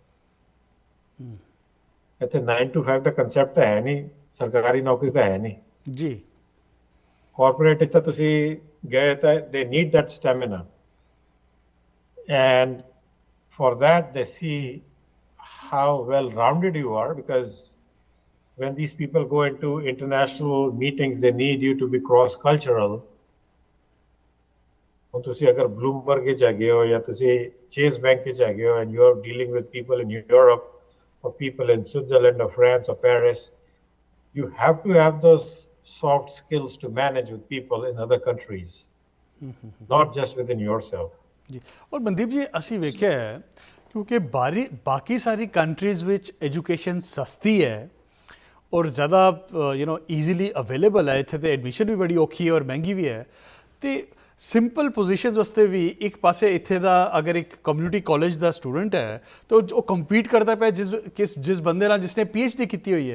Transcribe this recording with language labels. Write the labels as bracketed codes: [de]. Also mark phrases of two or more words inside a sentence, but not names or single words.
[pa] ਇੱਥੇ 9 to 5 ਦਾ ਕਨਸੈਪਟ ਹੈ ਨਹੀਂ, ਸਰਕਾਰੀ ਨੌਕਰੀ ਤਾਂ ਹੈ ਨਹੀਂ. ਜੀ ਕਾਰਪੋਰੇਟ ਤਾਂ ਤੁਸੀਂ ਗਏ ਤਾਂ [en] they need that stamina. And for that they see how well rounded you are, because when these people go into international meetings they need you to be cross cultural. [pa] ਹੁਣ ਤੁਸੀਂ ਅਗਰ ਬਲੂਮਬਰਗ ਵਿੱਚ ਹੈਗੇ ਹੋ ਜਾਂ ਤੁਸੀਂ ਚੇਸ ਬੈਂਕ ਵਿੱਚ ਹੈਗੇ ਹੋ [en] and you are dealing with people in Europe or people in Switzerland or France or Paris, you have to have those soft skills to manage with people in other countries, not just within yourself. [pa] ਜੀ ਔਰ ਮਨਦੀਪ ਜੀ ਅਸੀਂ ਵੇਖਿਆ ਹੈ ਕਿਉਂਕਿ ਬਾਕੀ ਸਾਰੀ ਕੰਟਰੀਜ਼ ਵਿੱਚ ਐਜੂਕੇਸ਼ਨ ਸਸਤੀ ਹੈ ਔਰ ਜ਼ਿਆਦਾ [en] easily available [pa] ਹੈ. ਇੱਥੇ ਤਾਂ ਐਡਮਿਸ਼ਨ ਵੀ ਬੜੀ ਔਖੀ ਹੈ ਔਰ ਮਹਿੰਗੀ ਵੀ ਹੈ. ਅਤੇ [en] simple positions [pa] ਵਾਸਤੇ ਵੀ ਇੱਕ ਪਾਸੇ ਇੱਥੇ ਦਾ ਅਗਰ ਇੱਕ [en] community college [pa] ਦਾ ਸਟੂਡੈਂਟ ਹੈ ਤਾਂ ਉਹ ਕੰਪੀਟ ਕਰਦਾ ਪਿਆ ਜਿਸ ਬੰਦੇ ਨਾਲ ਜਿਸਨੇ PhD ਕੀਤੀ ਹੋਈ ਹੈ.